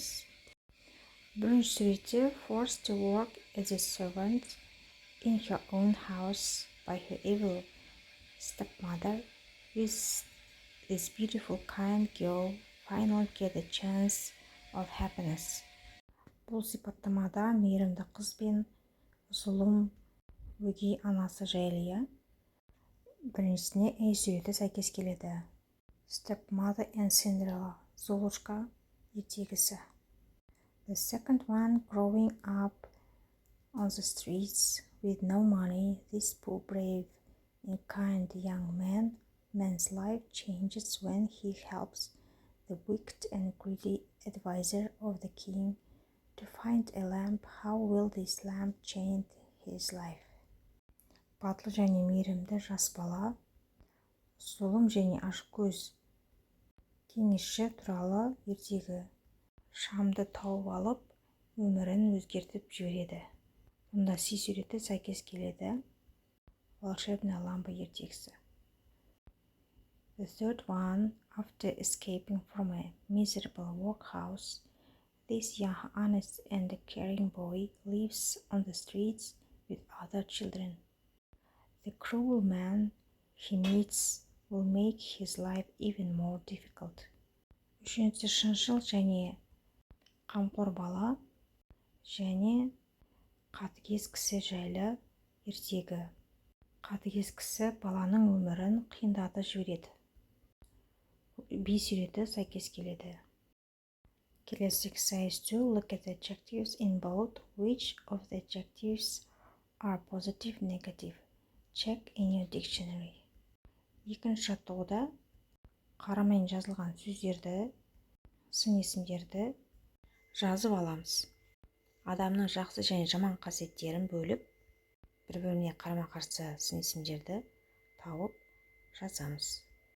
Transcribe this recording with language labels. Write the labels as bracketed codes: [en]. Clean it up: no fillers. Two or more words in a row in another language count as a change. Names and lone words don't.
[kk] Бірінші суретте [en] forced to work as a servant in her own house by her evil stepmother, with this beautiful kind girl finally get a chance of happiness. [kk] Бұл сипаттамада мейірімді қыз бен зұлым өгей анасы жайлы. Біріншісіне A суреті сәйкес келеді. [en] Stepmother and Cinderella, [kk] Золушка ертегісі. [en] The second one, growing up on the streets with no money, this poor brave and kind young man man's life changes when he helps the wicked and greedy advisor of the king to find a lamp. How will this lamp change his life? [kk] Батыл және мейірімді жас бала зұлым және ашкөз кеңесші туралы ертегі шамды тауып алып, өмірін өзгертіп жібереді. Мұнда Си суреті сәйкес келеді. Волшебная лампа ертегісі. [en] The third one, after escaping from a miserable workhouse, this young, honest and caring boy lives on the streets with other children. The cruel man he meets will make his life even more difficult. [kk] Үшінші шыншыл және қамқор бала және қатыгез кісі жайлы ертегі. Қатыгез кісі баланың өмірін қиындатып жібереді. Би суреті сәйкес келеді. Келесі exercise 2. [en] Look at the adjectives in bold. Which of the adjectives are positive, negative? Check in your dictionary. [kk] Екінші жаттығуда қарамайын жазылған сөздерді, сын есімдерді жазып аламыз. Адамның жақсы және жаман қасиеттерін бөліп, бір-біріне қарама-қарсы сын есімдерді тауып жазамыз.